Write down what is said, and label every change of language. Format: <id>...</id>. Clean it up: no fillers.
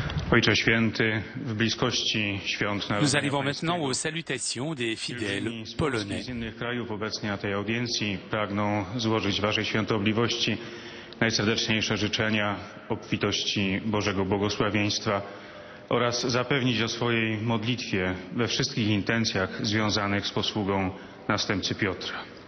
<pl>Ojcze Święty, w bliskości świąt</pl> <fr>Nous arrivons maintenant aux salutations des fidèles polonais.</fr> <pl>Z innych krajów obecnie na tej audiencji pragną złożyć Waszej Świętobliwości najserdeczniejsze życzenia obfitości Bożego błogosławieństwa oraz zapewnić o swojej modlitwie we wszystkich intencjach związanych z posługą następcy Piotra.</pl>